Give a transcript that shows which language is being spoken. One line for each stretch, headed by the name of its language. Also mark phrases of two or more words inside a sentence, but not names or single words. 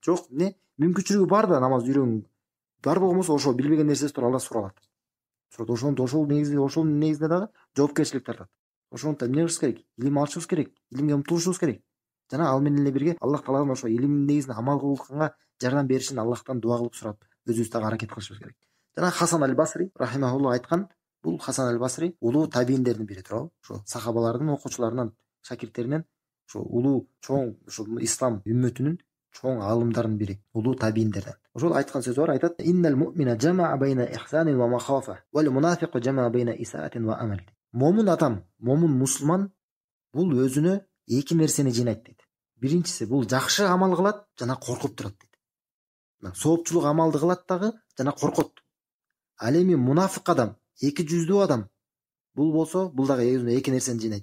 Kyrgyz: Жок, мүмкүнчүлүгү бар да намаз үйрөнгөнгө. Бар болгон болсо, ошо билбеген нерсеси тууралуу да суралат. Ошол негизинде дагы жоопкерчилик тартат. Ошондуктан эмне кылышыбыз керек? Илим алышыбыз керек, илимге умтулушубуз керек. Жана ал менен эле бирге Аллах Тааладан ошо илимдин негизинде амал кылганга жардам беришин Аллахтан дуа кылып сурап, өзүбүз дагы аракет кылышыбыз керек. Жана Хасан аль-Басри рахимахуллах айткан, бул Хасан аль-Басри улуу табииндердин бири, туурабы? Ошо сахабалардын окуучуларынан, шакирттеринен, ошо улуу чоң ошо ислам үммөтүнүн чоң аалымдарынын бири, улуу табииндерден. Ошол айткан сөзү бар, айтат:
Arabic: "إن المؤمن جمع بين إحسان ومخافة، والمنافق جمع بين إساءة وأمن."
Kyrgyz: Момун адам, момун мусулман бул өзүнө эки нерсени жыйнайт дейт. Биринчиси, бул жакшы амал кылат жана коркуп турат дейт. Соопчулук амалды кылат дагы жана коркот. Ал эми мунафык адам, эки жүздүү адам бул болсо, бул дагы өзүнө эки нерсени жыйнайт.